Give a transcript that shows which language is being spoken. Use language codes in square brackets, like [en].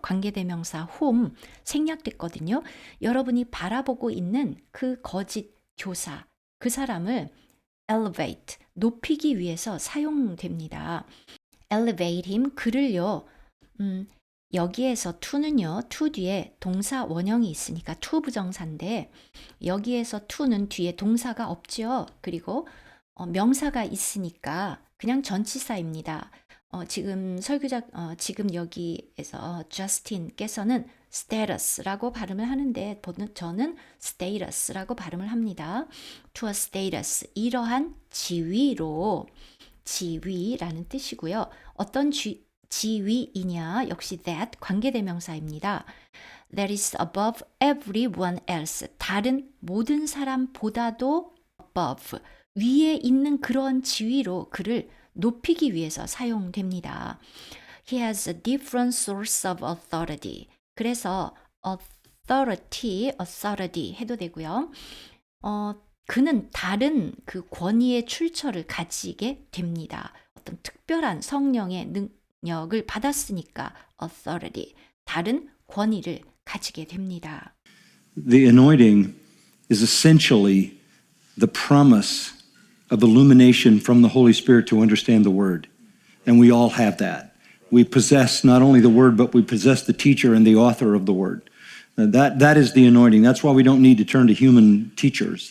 [ko] 관계대명사 whom 생략됐거든요. 여러분이 바라보고 있는 그 거짓 교사 그 사람을 elevate 높이기 위해서 사용됩니다. elevate him 그를요. 여기에서 to는요. to 뒤에 동사 원형이 있으니까 to 부정사인데 여기에서 to는 뒤에 동사가 없죠. 그리고 명사가 있으니까 그냥 전치사입니다. 지금 설교자 지금 여기에서 저스틴께서는 status라고 발음을 하는데 저는 status라고 발음을 합니다. to a status 이러한 지위로 지위라는 뜻이고요. 어떤 지위이냐 역시 that 관계대명사입니다. [en] That is above everyone else [ko] 다른 모든 사람보다도 above 위에 있는 그런 지위로 그를 높이기 위해서 사용됩니다. [en] He has a different source of authority. [ko] 그래서 authority 해도 되고요. 그는 다른 그 권위의 출처를 가지게 됩니다. 어떤 특별한 성령의 능력을 받았으니까 authority, 다른 권위를 가지게 됩니다. [en] The anointing is essentially the promise of illumination from the Holy Spirit to understand the Word. And we all have that. We possess not only the Word, but we possess the teacher and the author of the Word. That is the anointing. That's why we don't need to turn to human teachers.